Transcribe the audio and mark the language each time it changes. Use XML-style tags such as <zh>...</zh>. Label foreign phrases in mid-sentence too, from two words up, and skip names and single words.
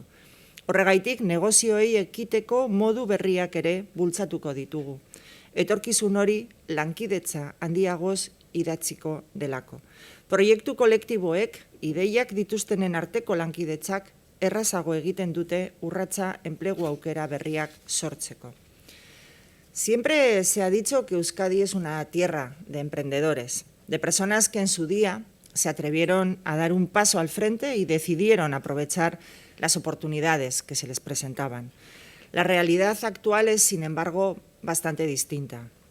<eu>Horregaitik, negozioei ekiteko modu berriak ere bultzatuko ditugu. Etorkizun hori lankidetza handiagoz idatziko delako. Proiektu kolektiboek ideiak dituztenen arteko lankidetzak errazago egiten dute urratsa enplegu aukera berriak sortzeko.</eu> <es>Siempre se ha dicho que Euskadi es una tierra de emprendedores, de personas que en su día se atrevieron a dar un paso al frente y decidieron aprovechar las oportunidades que se les presentaban. La realidad actual es, sin embargo, bastante distinta.</es>